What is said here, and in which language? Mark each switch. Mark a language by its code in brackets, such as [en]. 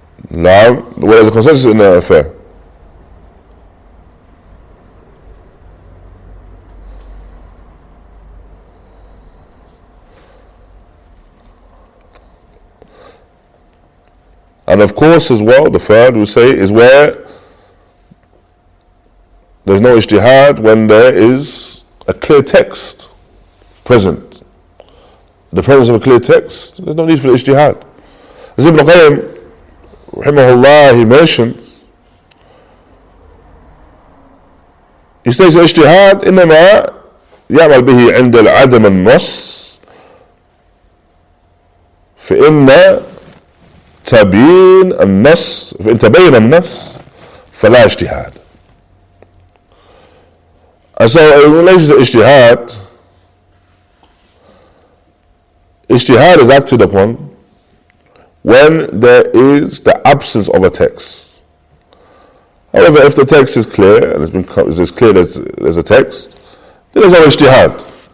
[en] Now, where there's a consensus in that affair, and of course as well, the third we say is where there's no ijtihād when there is a clear text present. The presence of a clear text, there's no need for the ijtihād. As Ibn Qayyim, raḥimahullāh, he mentions, he states ijtihād [ar] إنما يعمل به عند العدم النص فإن تبين النص فإن تبين النص فلا اجتهاد. [en] And so in relation to ijtihād is acted upon when there is the absence of a text. However, if the text is clear and it's as clear as there's a text, then there's no ijtihād.